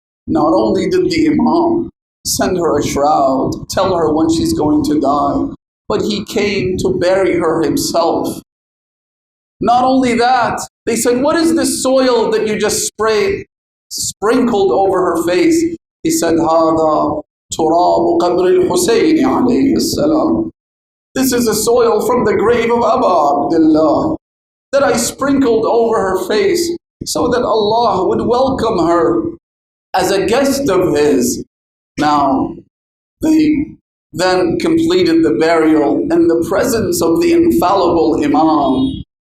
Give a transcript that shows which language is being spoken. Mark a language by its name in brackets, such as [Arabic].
[English] Not only did the Imam send her a shroud, tell her when she's going to die, but he came to bury her himself. Not only that, they said, what is this soil that you just sprinkled over her face? He said, [Arabic] هذا تراب قبر الحسين عليه السلام. [English] This is a soil from the grave of Aba Abdullah that I sprinkled over her face so that Allah would welcome her as a guest of His. Now, they then completed the burial in the presence of the infallible Imam.